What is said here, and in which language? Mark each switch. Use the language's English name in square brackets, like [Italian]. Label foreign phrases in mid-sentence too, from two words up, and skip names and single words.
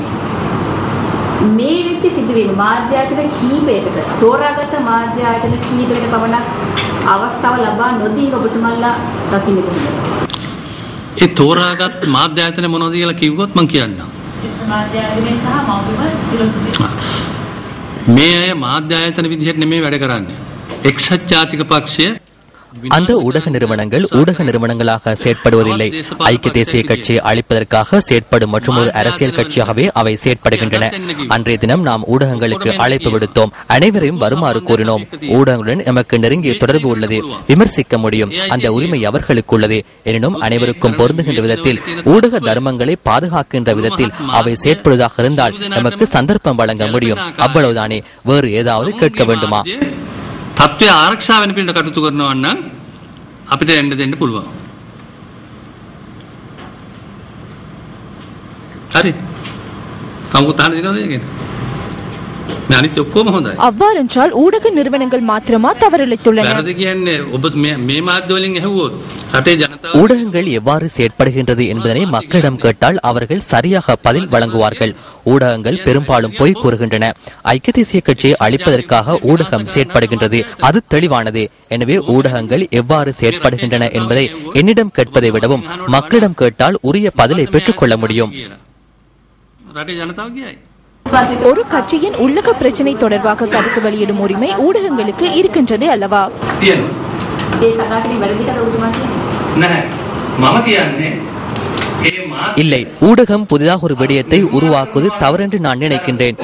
[Sinhala] මේ වෙච්ච සිදුවීම මාධ්‍ය ආයතන කීපයකට තෝරාගත් මාධ්‍ය ආයතන කීපයකට පමණක් අවස්ථාව ලබා නොදී ඔබතුමන්ලා දකින්න කොහොමද? ඒ තෝරාගත් මාධ්‍ය ආයතන මොනවද කියලා කිව්වොත් මම කියන්නම්. මාධ්‍ය ආයතනය සහ මෞලික මේ අය මාධ්‍ය ආයතන විදිහට නෙමෙයි වැඩ කරන්නේ. එක්සත් ජාතික පක්ෂය [Tamil] அந்த ஊடக நிறுவனங்களாக செயற்படுவதில்லை. ஐக்கிய தேசிய கட்சியை அழிப்பதற்காக செயற்படும் மற்றும் ஒரு அரசியல் கட்சியாகவே அவை செயற்படுகின்றன. அன்றைய தினம் நாம் ஊடகங்களுக்கு அழைப்பு விடுத்தோம். அனைவரையும் வருமாறு கூறினோம். ஊடகங்களுடன் எமக்கு நெருங்கிய தொடர்பு உள்ளது, விமர்சிக்க முடியும், அந்த உரிமை அவர்களுக்கு உள்ளது. எனினும் அனைவருக்கும் பொருந்துகின்ற விதத்தில் ஊடக தர்மங்களை பாதுகாக்கின்ற விதத்தில் அவை செயற்படுவதாக இருந்தால் எமக்கு சந்தர்ப்பம் வழங்க முடியும். அவ்வளவுதானே, வேறு ஏதாவது கேட்க வேண்டுமா? [Sinhala] තත්ත්වය ආරක්ෂා වෙන පිළිවෙලට කටයුතු කරනවා නම් අපිට එන්න දෙන්න පුළුවන්. හරි. කවුරුත් අහන්න දෙනවද ඒක? අනිත් ඔක්කොම හොඳයි. [Tamil] அவ்வாறென்றால் ஊடக நிறுவனங்கள் மாத்திரமா தவறிழைத்துள்ளன? [Sinhala] වැරදි කියන්නේ ඔබ මේ මාධ්‍ය වලින් ඇහුවොත් රටේ ජනතාව [Tamil] ஊடகங்கள் எவ்வாறு செயற்படுகின்றது என்பதனை மக்களிடம் கேட்டால் அவர்கள் சரியாக பதில் வழங்குவார்கள். ஊடகங்கள் பெரும்பாலும் பொய் கூறுகின்றன. ஐக்கிய தேசிய கட்சியை அழிப்பதற்காக ஊடகம் செயற்படுகின்றது, அது தெளிவானது. எனவே ஊடகங்கள் எவ்வாறு செயற்படுகின்றன என்பதை என்னிடம் கேட்பதை விடவும் மக்களிடம் கேட்டால் உரிய பதிலை பெற்றுக் கொள்ள முடியும். [Sinhala] රටේ ජනතාව කියයි. [Tamil] ஒரு கட்சியின் உள்ளக பிரச்சனை தொடர்பாக கருத்து வெளியிடும் உரிமை ஊடகங்களுக்கு இருக்கின்றது அல்லவா? இல்லை, ஊடகம் புதிதாக ஒரு விடயத்தை உருவாக்குவது தவறென்று நான் நினைக்கின்றேன்.